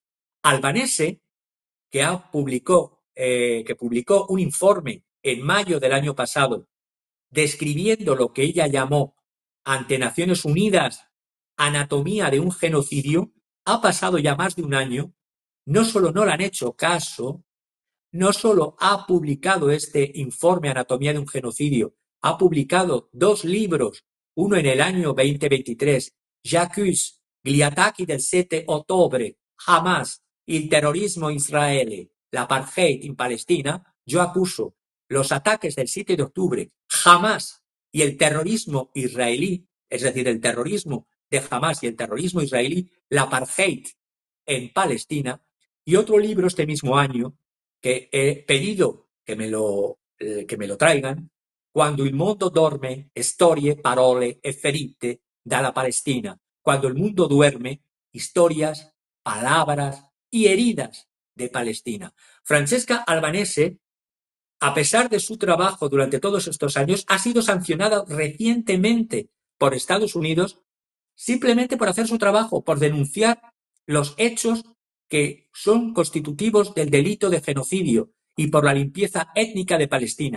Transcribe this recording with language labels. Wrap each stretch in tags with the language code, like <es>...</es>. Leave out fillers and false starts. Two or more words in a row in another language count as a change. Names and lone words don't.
<es>Albanese, que publicó un informe en mayo del año pasado describiendo lo que ella llamó ante Naciones Unidas anatomía de un genocidio, ha pasado ya más de un año. No solo no le han hecho caso, no solo ha publicado este informe Anatomía de un genocidio, ha publicado 2 libros, uno en el año 2023,</es> <it>J'accuse gli attacchi del 7 ottobre, Hamas, il terrorismo israele, l'apartheid in Palestina.</it> <es>Yo acuso los ataques del 7 de octubre, Hamas y el terrorismo israelí, es decir, el terrorismo de Hamas y el terrorismo israelí, l'apartheid en Palestina. Y otro libro este mismo año que he pedido que me lo traigan,</es> <it>Quando il mondo dorme, storie, parole e ferite dalla Palestina.</it> <es>Cuando el mundo duerme, historias, palabras y heridas de Palestina. Francesca Albanese, a pesar de su trabajo durante todos estos años, ha sido sancionada recientemente por Estados Unidos simplemente por hacer su trabajo, por denunciar los hechos que son constitutivos del delito de genocidio y por la limpieza étnica de Palestina.</es>